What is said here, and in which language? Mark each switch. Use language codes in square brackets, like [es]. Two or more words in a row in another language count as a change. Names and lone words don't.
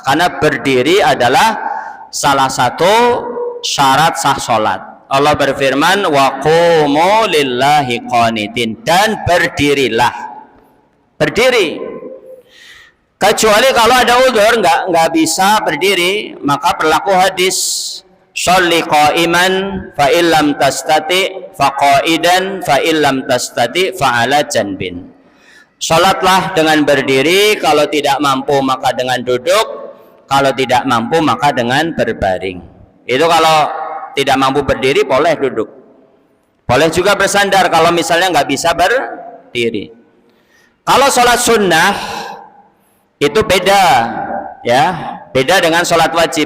[id] Karena berdiri adalah salah satu syarat sah sholat. Allah berfirman, [ar] وقوموا لله قانتين, [id] dan berdirilah. Berdiri. Kecuali kalau ada udzur nggak bisa berdiri, maka berlaku hadis [ar] صل قائما فإن لم تستطع فقاعدا فإن لم تستطع فعلى جنب. [id] Salatlah dengan berdiri, kalau tidak mampu maka dengan duduk, kalau tidak mampu maka dengan berbaring. Itu kalau tidak mampu berdiri boleh duduk. Boleh juga bersandar kalau misalnya nggak bisa berdiri. Kalau sholat sunnah itu beda, ya, beda dengan sholat wajib.